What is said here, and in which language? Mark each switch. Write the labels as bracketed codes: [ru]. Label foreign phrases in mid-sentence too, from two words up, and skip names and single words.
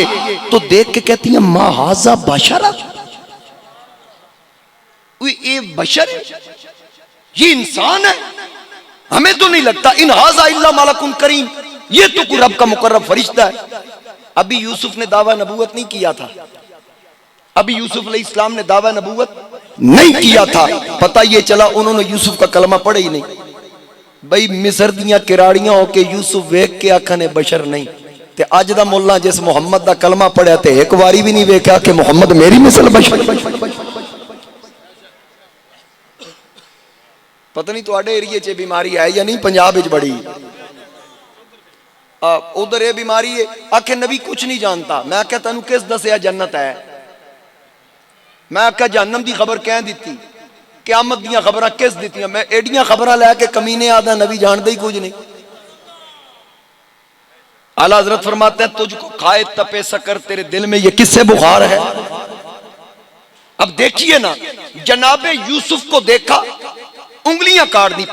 [ur] تو دیکھ کے کہتی ہیں [ar] ما ھذا بشرا، [ur] یہ بشر ہے، یہ انسان ہے، ہمیں تو نہیں لگتا، [ar] ان ھذا الا ملک کریم، [ur] یہ تو کوئی رب کا مقرب فرشتہ ہے۔ ابھی یوسف نے دعویٰ نبوت نہیں کیا تھا، ابھی یوسف [ar] علیہ السلام [ur] نے دعویٰ نبوت نہیں کیا تھا، پتہ یہ چلا انہوں نے یوسف کا کلمہ پڑھا ہی نہیں۔ [pa] بھئی مصر دیاں کراڑیاں ہو کے یوسف ویکھ کے آکھنے بشر نہیں، تے اج دا مولا جس محمد دا کلمہ پڑھیا تے ایک واری بھی نہیں ویکھا کہ محمد میری مثل بشر۔ پتہ نہیں تواڈے ایریے چ بیماری ہے یا نہیں، پنجاب وچ بڑی ادھر یہ بیماری ہے، آکھے نبی کچھ نہیں جانتا۔ میں آکھیا تینوں کس دسیا جنت ہے؟ میں آکھیا جہنم دی خبر کہیں دیتی، قیامت دیاں خبراں کس دیتیاں؟ میں ایڈیاں خبراں لے کے کمینے آدھا نبی جاندے ہی کچھ نہیں۔ [ur] اعلیٰ حضرت فرماتے ہیں تجھ کو کھائے تپے سکر، تیرے دل میں یہ کس سے بخار ہے؟ اب دیکھیے نا، جناب یوسف کو دیکھا، انگلیاں کاٹ دی۔